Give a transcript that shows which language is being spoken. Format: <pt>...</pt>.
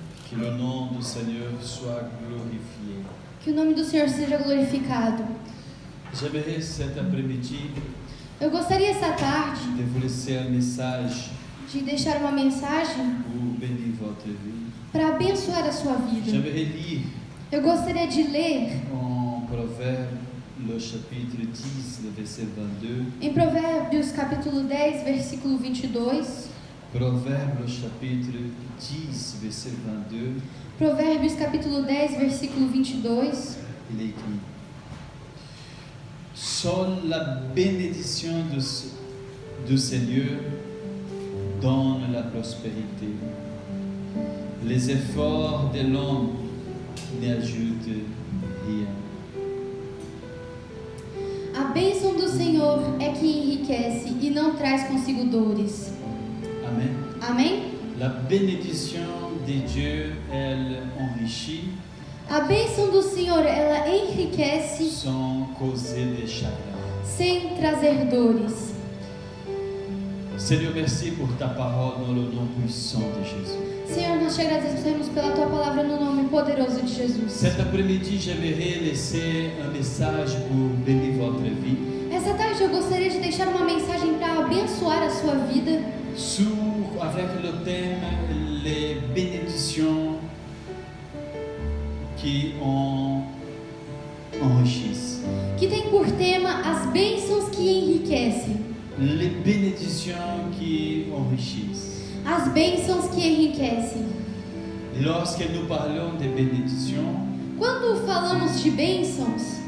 <fr>Que le nom du Seigneur soit glorifié.</fr> <pt>Que o nome do Senhor seja glorificado.</pt> <fr>J'aimerais cet après-midi</fr> <pt>Eu gostaria essa tarde</pt> <fr>de vous laisser un message</fr> <pt>de deixar uma mensagem</pt> <fr>pour bénir votre vie.</fr> <pt>para abençoar a sua vida.</pt> <fr>J'aimerais lire</fr> <pt>Eu gostaria de ler</pt> <fr>en Proverbe le chapitre 10, le verset 22.</fr> <pt>em Provérbios capítulo 10, versículo 22.</pt> <fr>Proverbe le chapitre 10, verset 22.</fr> <pt>Provérbios capítulo 10, versículo 22.</pt> <fr>Il est écrit: Seule la bénédiction du Seigneur donne la prospérité. Les efforts de l'homme n'ajoutent rien.</fr> <pt>A bênção do Senhor é que enriquece e não traz consigo dores.</pt> <fr>Amen.</fr> <pt>Amém?</pt> <fr>La bénédiction de Dieu, elle enrichit</fr> <pt>A bênção do Senhor, ela enriquece</pt> <fr>sans causer de chagrin.</fr> <pt>sem trazer dores.</pt> <fr>Seigneur, merci pour ta parole dans le nom puissant de Jésus.</fr> <pt>Senhor, nós te agradecemos pela tua palavra no nome poderoso de Jesus.</pt> <fr>Cet après-midi, j'aimerais laisser un message pour bénir votre vie</fr> <pt>Essa tarde eu gostaria de deixar uma mensagem para abençoar a sua vida,</pt> <fr>avec le thème les bénédictions qui enrichissent.</fr> <pt>que tem por tema as bênçãos que enriquecem.</pt> <fr>Les bénédictions qui enrichissent.</fr> <pt>As bênçãos que enriquecem.</pt> <fr>Lorsque nous parlons de bénédictions,</fr> <pt>Quando falamos de bênçãos,</pt>